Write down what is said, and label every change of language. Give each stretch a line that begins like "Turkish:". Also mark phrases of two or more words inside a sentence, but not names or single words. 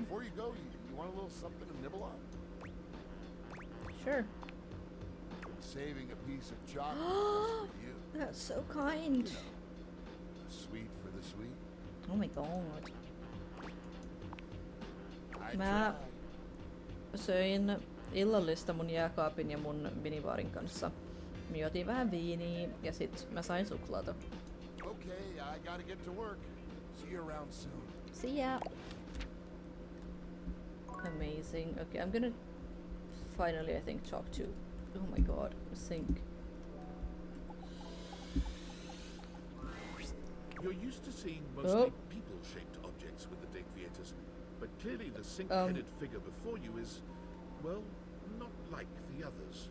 English: Before you go, you want a little something to nibble on? Sure. saving a piece of chocolate just for you. That's so kind. You know, sweet for the sweet. Oh my god. I
Finnish: Mä
English: try.
Finnish: söin illallista mun jääkaapin ja mun minivaarin kanssa. Me juotiin vähän viiniä ja sit mä sain suklaata.
English: Okay, I gotta get to work. See you around soon. See ya! Amazing. Okay, I'm gonna finally, I think, talk to... Oh my god, Sync. You're used to seeing mostly people-shaped objects with the Degviators, but clearly the sync-headed figure before you is, well, not like the others.